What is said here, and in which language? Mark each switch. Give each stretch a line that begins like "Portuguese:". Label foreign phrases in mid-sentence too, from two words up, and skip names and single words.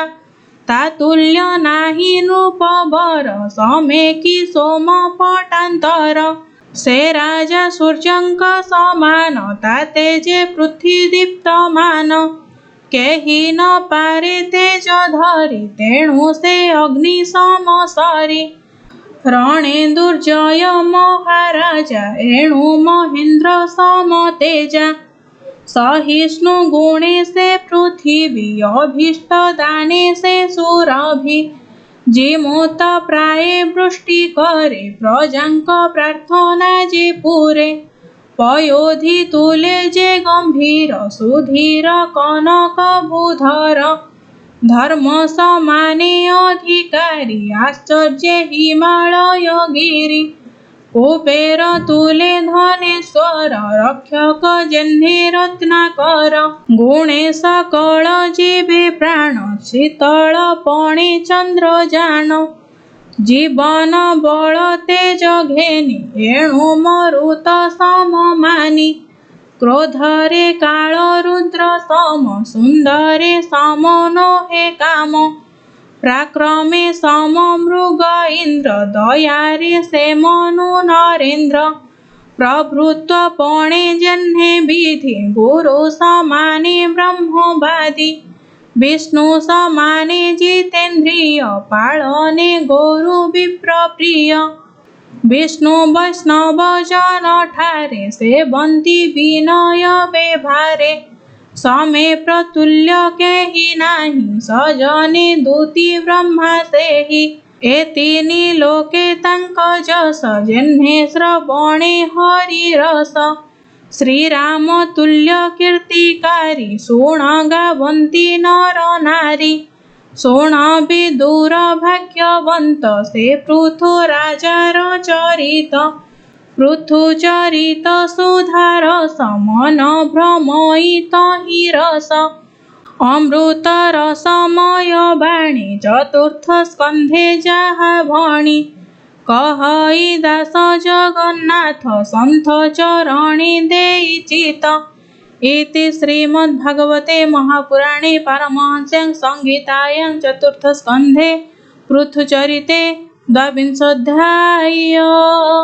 Odia: ତାତୁଲ୍ୟ ନାହି ନୃପବର ସମେ କି ସୋମ ପଟାନ୍ତର। ସେ ରାଜା ସୂର୍ଯ୍ୟଙ୍କ ସମାନ ତାତେ ଯେ ପୃଥ୍ୱୀ ଦୀପ୍ତମାନ। କେହି ନ ପାରେ ତେଜ ଧରି ତେଣୁ ସେ ଅଗ୍ନି ସମସରି। ରଣେ ଦୁର୍ଜୟ ମହାରାଜା ଏଣୁ ମହେନ୍ଦ୍ର ସମ ତେଜା। ସହିଷ୍ଣୁ ଗୁଣେ ସେ ପୃଥ୍ୱୀ ଅଭୀଷ୍ଟ ଦାନେ ସେ ସୁରଭି। ଜିମୁତ ପ୍ରାୟେ ବୃଷ୍ଟି କରେ ପ୍ରଜାଙ୍କ ପ୍ରାର୍ଥନା ଯେ ପୂରେ। ପୟୋଧି ତୁଲେ ଯେ ଗମ୍ଭୀର ସୁଧୀର କନକ ଭୂଧର। ଧର୍ମ ସମାନେ ଅଧିକାରୀ ଆଶ୍ଚର୍ଯ୍ୟ ହିମାଳୟ ଗିରି। କୁବେର ତୁଲେ ଧନେଶ୍ୱର ରକ୍ଷକ ଯେହ୍ନେ ରତ୍ନାକର। ଗୁଣେ ସକଳ ଜୀବେ ପ୍ରାଣ ଶୀତଳ ପଣେ ଚନ୍ଦ୍ର ଜାଣ। ଜୀବନ ବଳ ତେଜ ଘେନି ଏଣୁ ମରୁତ ସମ ମାନି। କ୍ରୋଧରେ କାଳ ରୁଦ୍ର ସମ ସୁନ୍ଦରେ ସମ ନୋହେ କାମ। ପ୍ରାକ୍ରମେ ସମ ମୃଗ ଇନ୍ଦ୍ର ଦୟାରେ ସେ ମନୁ ନରେନ୍ଦ୍ର। ପ୍ରଭୃତ୍ୱ ପଣେ ଜନ୍ହେ ବିଧି ଗୁରୁ ସମାନେ ବ୍ରହ୍ମବାଦୀ। ବିଷ୍ଣୁ ସମାନେ ଜିତେନ୍ଦ୍ରିୟ ପାଳନେ ଗୁରୁ ବିପ୍ର ପ୍ରିୟ। ବିଷ୍ଣୁ ବୈଷ୍ଣବ ଜନ ଠାରେ ସେବନ୍ତି ବିନୟ ବ୍ୟବହାରେ। ସମେ ପ୍ରତୁଲ୍ୟ କେହି ନାହି ସଜନେ ଦୂତୀ ବ୍ରହ୍ମା ସେହି। ଏ ତୀନି ଲୋକେ ତାଙ୍କ ଯଶ ଯେହ୍ନେ ଶ୍ରବଣେ ହରି ରସ। ଶ୍ରୀରାମ ତୁଲ୍ୟ କୀର୍ତ୍ତିକାରୀ ଶୁଣ ଗାବନ୍ତି ନର ନାରୀ। ଶୁଣ ବିଦୁର ଭାଗ୍ୟବନ୍ତ ସେ ପୃଥୁ ରାଜାର ଚରିତ। ପୃଥୁ ଚରିତ ସୁଧାରସ ମନ ଭ୍ରମୟିତ ହି ରସ। ଅମୃତ ରସମୟ ବାଣୀ ଚତୁର୍ଥ ସ୍କନ୍ଧେ ଯାହା ଭଣୀ। କହଇ ଦାସ ଜଗନ୍ନାଥ ସନ୍ଥ ଚରଣୀ ଦେଇ ଚିତ।
Sanskrit: इति श्रीमद्भागवते महापुराणे पारमहंस्यां संहितायां चतुर्थ स्कंधे पृथुचरिते 12वाध्यायः।